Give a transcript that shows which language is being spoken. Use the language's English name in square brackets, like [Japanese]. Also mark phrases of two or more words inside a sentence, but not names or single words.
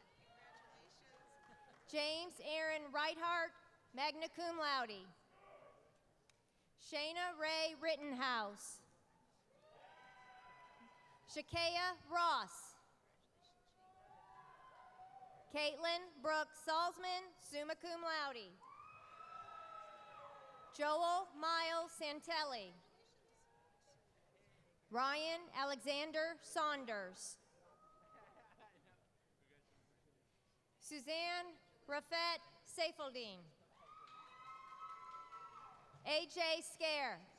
[English] James Aaron Reithart, [Latin] magna cum laude. [English] Shayna Ray Rittenhouse. Shakea Ross. Caitlin Brooke Salzman, [Latin] summa cum laude. [English] Joel Miles Santelli. Ryan Alexander Saunders. Suzanne Rafet Seifeldine. AJ Scare.